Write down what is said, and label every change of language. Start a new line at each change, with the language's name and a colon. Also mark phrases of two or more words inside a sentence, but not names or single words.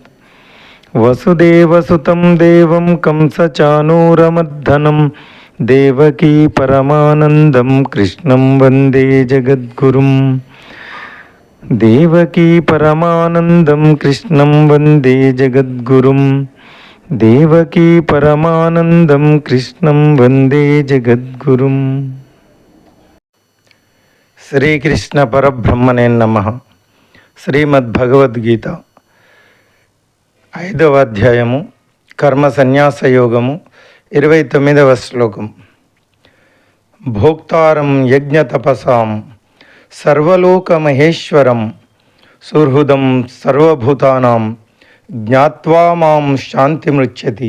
Sanskrit: वसुदेवसुतं देवं कंसचानूरमर्दनं देवकी परमानन्दं कृष्णं वन्दे जगद्गुरुं। देवकी परमानन्दं कृष्णं वन्दे जगद्गुरुं। देवकी परमानंदं कृष्णं वंदे जगद्गुरुं। श्रीकृष्ण परब्रह्मणे नमः.
Telugu: శ్రీమద్భగవద్గీత 5వ అధ్యాయము కర్మ సన్యాస యోగము 29వ శ్లోకం.
Sanskrit: भोक्तारं यज्ञतपसां सर्वलोक महेश्वरं सुहृदं सर्वभूतानां ज्ञात्वा मां शान्तिमृच्यति.